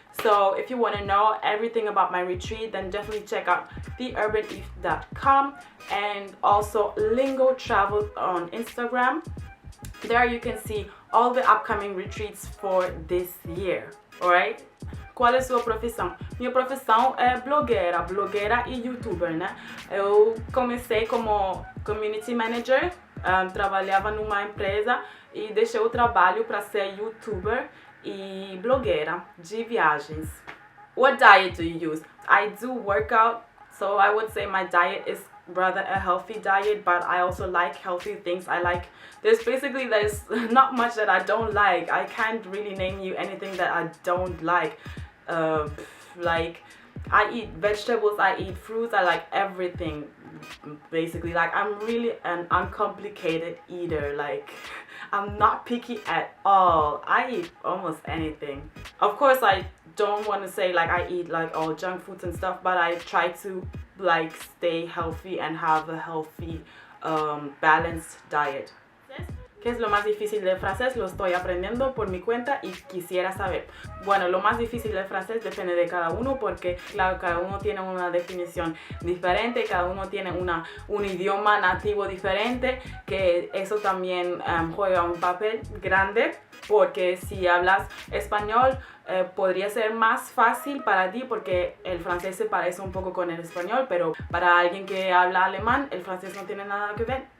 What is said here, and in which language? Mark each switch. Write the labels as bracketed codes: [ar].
[en] So if you want to know everything about my retreat, then definitely check out theurbanif.com and also Lingo Travel on Instagram. There you can see all the upcoming retreats for this year. [pt] Alright? Qual é a sua profissão? Minha profissão é blogueira e youtuber, né? Eu comecei como community manager, trabalhava numa empresa e deixei o trabalho para ser youtuber e blogueira de viagens. [en] What diet do you use? I do workout, so I would say my diet is rather a healthy diet, but I also like healthy things. There's not much that I don't like. I can't really name you anything that I don't like. Like, I eat vegetables, I eat fruits, I like everything basically. Like, I'm really an uncomplicated eater. Like, I'm not picky at all. I eat almost anything. Of course, I don't want to say like I eat like all junk foods and stuff, but I try to like stay healthy and have a healthy balanced diet. [es] ¿Qué es lo más difícil del francés? Lo estoy aprendiendo por mi cuenta y quisiera saber. Bueno, lo más difícil del francés depende de cada uno, porque claro, cada uno tiene una definición diferente, cada uno tiene un idioma nativo diferente, que eso también juega un papel grande, porque si hablas español podría ser más fácil para ti, porque el francés se parece un poco con el español, pero para alguien que habla alemán, el francés no tiene nada que ver.